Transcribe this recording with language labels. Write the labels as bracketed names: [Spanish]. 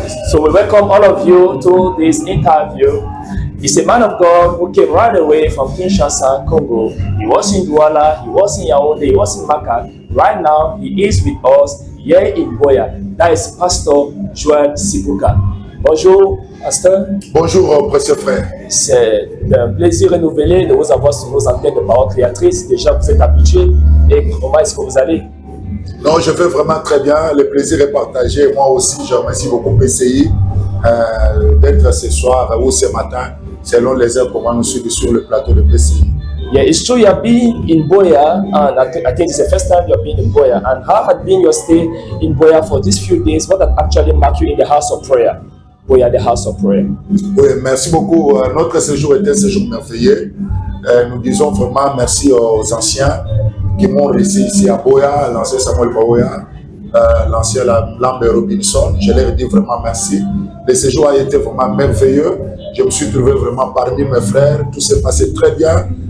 [English] So we welcome all of you to this interview. He's a man of God who came right away from Kinshasa, Congo. He was in Douala, he was in Yaoundé, he was in Maka. Right now, he is with us here in Boya. That is Pastor Joel Sibuka. [French] Bonjour, Pasteur. Bonjour, précieux frère. C'est un plaisir renouvelé de vous avoir sur nos antennes de Parole Créatrice. Déjà, vous êtes habitué. Et comment est-ce que vous allez? Non, je vais vraiment très bien. Le plaisir est partagé. Moi aussi, je remercie beaucoup PCI d'être ce soir ou ce matin, selon les heures comment nous suivons sur le plateau de PCI. [English] Yeah, it's true you have been in Boya, and I think it's the first time you have been in Boya. And how had been your stay in Boya for these few days? What had actually marked you in the house of prayer? Boya, the house of prayer. [French] Oui, merci beaucoup. Notre séjour était un séjour merveilleux. Nous disons vraiment merci aux anciens qui m'ont reçu ici à Boya, l'ancien Samuel Boya, l'ancien Lambert Robinson. Je leur ai dit vraiment merci. Le séjour a été vraiment merveilleux. Je me suis trouvé vraiment parmi mes frères. Tout s'est passé très bien.